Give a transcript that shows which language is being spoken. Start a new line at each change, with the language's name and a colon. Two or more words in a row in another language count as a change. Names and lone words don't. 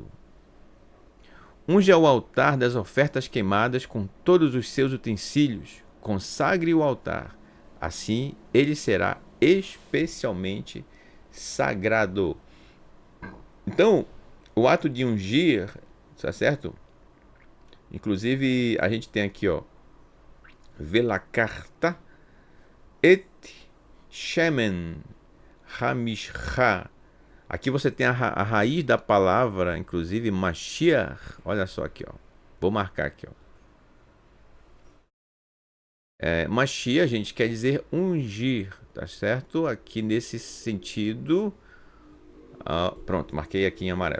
Portuguese: Unja o altar das ofertas queimadas com todos os seus utensílios. Consagre o altar. Assim, ele será especialmente sagrado. Então, o ato de ungir, tá certo? Inclusive, a gente tem aqui, ó,
Hebrew: ולקחת את שמן המשחה.
Portuguese: Aqui você tem a raiz da palavra, inclusive, Mashiach. Olha só aqui, ó. Vou marcar aqui, ó. Mashiach, gente, quer dizer ungir, tá certo? Aqui nesse sentido. Pronto, marquei aqui em amarelo.